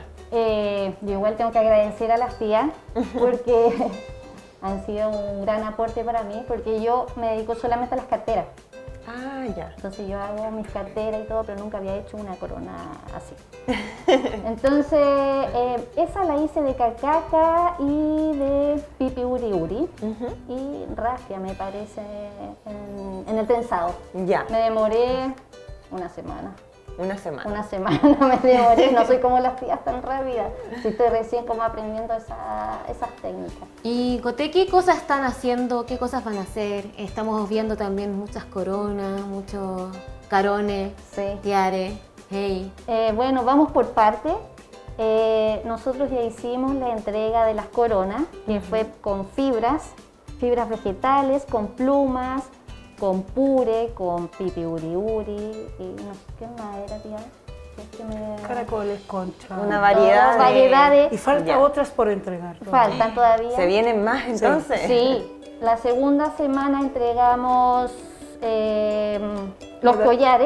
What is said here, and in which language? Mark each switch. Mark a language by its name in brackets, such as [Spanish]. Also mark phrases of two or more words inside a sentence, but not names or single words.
[Spanish] Yo igual tengo que agradecer a las tías porque han sido un gran aporte para mí, porque yo me dedico solamente a las carteras. Ah, ya. Entonces yo hago mis carteras y todo, pero nunca había hecho una corona así. Entonces, esa la hice de cacaca y de [Rapanui] pipi uri uri [Spanish] y rafia, me parece, en el trenzado. Ya. Me demoré una semana. Una semana me demoré, no soy como las tías tan rápidas, estoy recién como aprendiendo esas técnicas. Y Cote, ¿qué cosas están haciendo? ¿Qué cosas van a hacer? Estamos viendo también muchas coronas, muchos carones, tiares, bueno, vamos por partes. Nosotros ya hicimos la entrega de las coronas, que fue con fibras vegetales, con plumas, con pure, con [Rapanui] pipi uri uri [Spanish] y no sé qué más era, tía. Caracoles, concha. Una variedad de... Y faltan otras por entregar. Faltan todavía. ¿Se vienen más entonces? Sí. La segunda semana entregamos los collares,